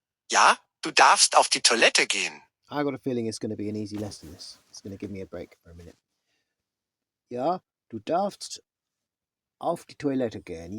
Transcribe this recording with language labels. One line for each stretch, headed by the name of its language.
German: Ja, du darfst auf die Toilette gehen.
English: I got a feeling it's going to be an easy lesson, this. It's going to give me a break for a minute.
German: Ja, du darfst auf die Toilette gehen.